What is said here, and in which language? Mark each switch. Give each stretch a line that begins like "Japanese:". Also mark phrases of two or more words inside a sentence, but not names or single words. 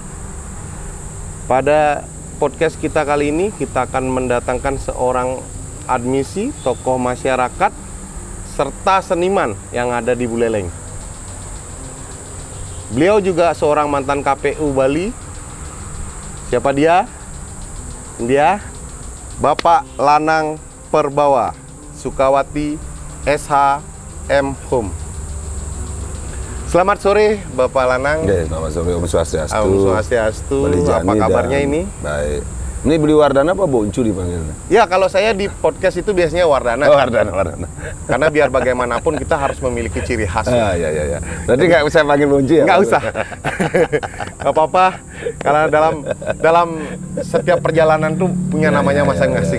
Indonesian: Pada podcast kita kali ini, kita akan mendatangkan seorang admisi, tokoh masyarakat, serta seniman yang ada di Buleleng. Beliau juga seorang mantan KPU Bali. Siapa dia? Dia Bapak Lanang Perbawa, Sukawati SH M Hum. Selamat sore Bapak Lanang. Ya, selamat sore
Balinese: Om Swastiastu. Om Swastiastu.
Indonesian: Apa kabarnya ini? Baik. Ini beli Wardana apa Boncu dipanggilnya? Ya, kalau saya di podcast itu biasanya Wardana. Oh, Wardana. Karena biar bagaimanapun kita harus memiliki ciri khas. Ya. Berarti nggak usah panggil Boncu ya? Nggak usah. Nggak apa-apa. Karena dalam setiap perjalanan tuh punya namanya masing-masing.